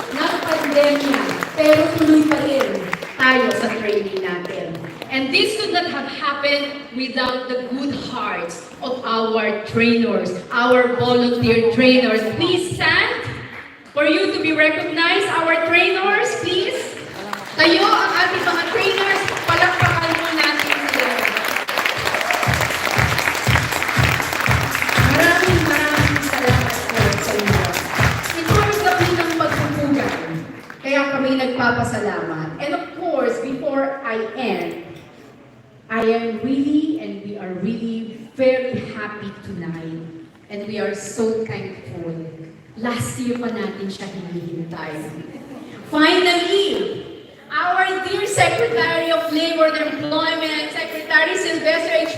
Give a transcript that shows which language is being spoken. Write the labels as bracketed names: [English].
[Filipino] Nag-pandemya, pero tuloy pa rin tayo sa training natin. [English] And this could not have happened without the good hearts of our trainers, our volunteer trainers. Please stand for you to be recognized. Our trainers, please. [Filipino] Tayo ang ating mga trainers. Palakpakan mo natin sila. Maraming salamat po sa inyo. Ito ang gabi ng pagpupugan. Kaya kami nagpapasalamat. [English] And of course, before I end, I am really, and we are really very happy tonight. And we are so thankful. Last year pa natin siya hinihintay. Finally, our dear Secretary of Labor and Employment, Secretary Sylvester H.